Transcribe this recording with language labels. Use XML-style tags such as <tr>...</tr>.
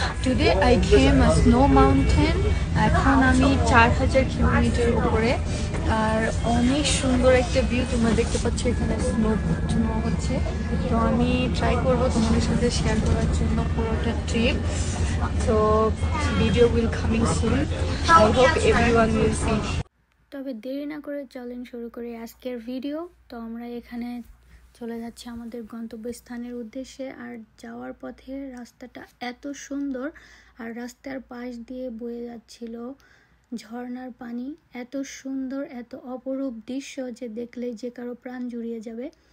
<en>Today I came a snow mountain.</en> <bn>এখন আমি 4000 kilometre উপরে আর অনেক সুন্দর একটা ভিউ তোমরা দেখতে পাচ্ছ। এখানে স্নো হচ্ছে, তো আমি ট্রাই করব তোমাদের সাথে শেয়ার করার জন্য পুরোটা trip.</bn> <en>So video will coming soon. I hope everyone will see.</en> <bn>তবে দেরি না করে চলেন শুরু করি আজকের ভিডিও। তো আমরা এখানে চলে যাচ্ছি আমাদের গন্তব্যস্থানের উদ্দেশ্যে। আর যাওয়ার পথে রাস্তাটা এত সুন্দর, আর রাস্তার পাশ দিয়ে বয়ে যাচ্ছিল ঝর্ণার পানি। এত সুন্দর, এত অপরূপ দৃশ্য যে দেখলে যে কারো প্রাণ জুড়িয়ে যাবে।</bn>